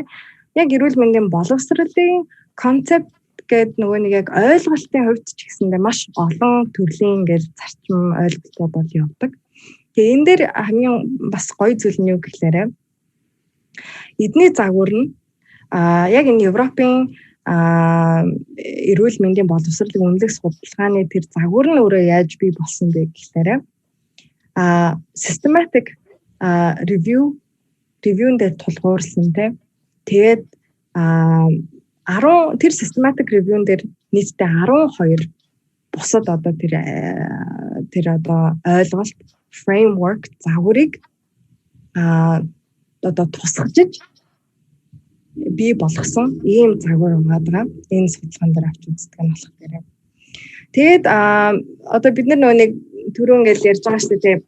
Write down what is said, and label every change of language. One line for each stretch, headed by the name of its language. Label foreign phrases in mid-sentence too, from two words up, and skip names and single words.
Mongolian: Яг эрүүл мэндийн боловсролын концепт гэдэг нөгөө нэг яг ойлголтын хувьд ч гэсэндээ маш олон төрлийн ингээл зарчим ойлголтууд бол явдаг. Тэгээ энэ дээр хамгийн бас гоё зүйл нь юу гэхээр эдний загвар нь яг энэ Европын эрүүл мэндийн боловсролыг үнэлэх судалгааны тэр загвар нь өөрөө яаж бий болсон бэ гэхээр
English: systematic review-
Mongolian: нд тулгуурсан тийм. Тэгээд 10 тэр
English: systematic review-
Mongolian: н дээр нийтдээ 12 бусад одоо тэр одоо ойлголт framework загварыг одоо тусгажиж бий болгосон ийм загвар байгаа. Энэ судалгаан дээр авч үздэг нь болох дээр. Тэгээд одоо бид нар нэг түрүү ингээл ярьж байгаа шүү дээ.